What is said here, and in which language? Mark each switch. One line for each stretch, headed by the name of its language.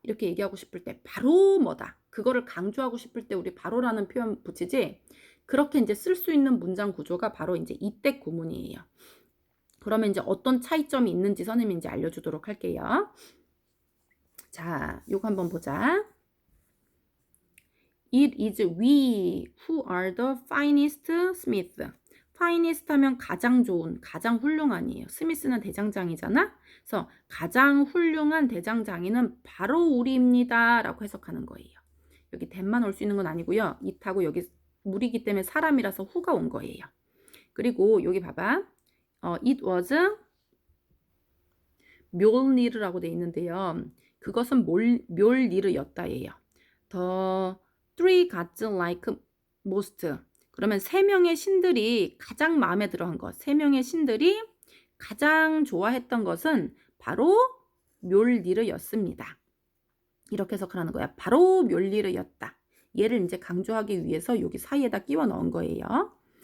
Korean: 이렇게 얘기하고 싶을 때 바로 뭐다. 그거를 강조하고 싶을 때 우리 바로라는 표현 붙이지. 그렇게 이제 쓸 수 있는 문장 구조가 바로 이제 이때 구문이에요. 그러면 이제 어떤 차이점이 있는지 선생님이 이제 알려주도록 할게요. 자, 요거 한번 보자.
English: It is we who are the finest smith.
Korean: finest 하면 가장 좋은, 가장 훌륭한이에요. 스미스는 대장장이잖아. 그래서 가장 훌륭한 대장장이는 바로 우리입니다. 라고 해석하는 거예요. 여기 that만 올 수 있는 건 아니고요. it하고 여기 우리기 때문에 사람이라서 who가 온 거예요. 그리고 여기 봐봐.
English: It was
Korean: 묠리르라고 돼 있는데요. 그것은 묠리르였다예요.
English: The three gods like most.
Korean: 그러면 세 명의 신들이 가장 마음에 들어한 것, 세 명의 신들이 가장 좋아했던 것은 바로 묠리르였습니다. 이렇게 해석하는 거야. 바로 묠리르였다. 얘를 이제 강조하기 위해서 여기 사이에다 끼워 넣은 거예요.